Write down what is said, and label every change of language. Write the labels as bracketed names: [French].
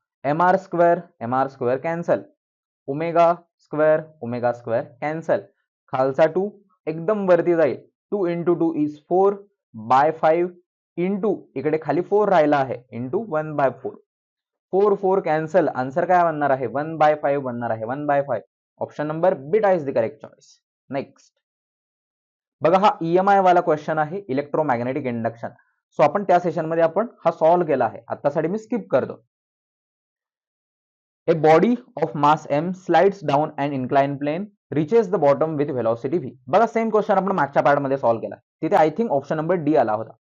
[Marathi] mr square cancel, omega square cancel. खालचा 2 एकदम वरती जाईल, 2 इंटू 2 इज 4/5 इंटू इकडे खाली 4 राहिला आहे, इंटू 1/4. 4 कॅन्सल. आन्सर काय बनणार आहे, 1/5 बनणार आहे, 1/5. [English] Option number beta is the correct choice. Next. [Marathi] बघा हा EMI वाला क्वेश्चन आहे, इलेक्ट्रोमॅग्नेटिक इंडक्शन. सो आपण त्या सेशन मध्ये आपण हा सॉल्व केला आहे, आतासाठी मी स्किप करतो. [English] A body of mass m slides down an inclined plane, reaches the bottom with velocity v. [Marathi] बघा सेम क्वेश्चन आपण मागच्या पार्ट मध्ये सॉल्व केला, तिथे I think option number D आला होता.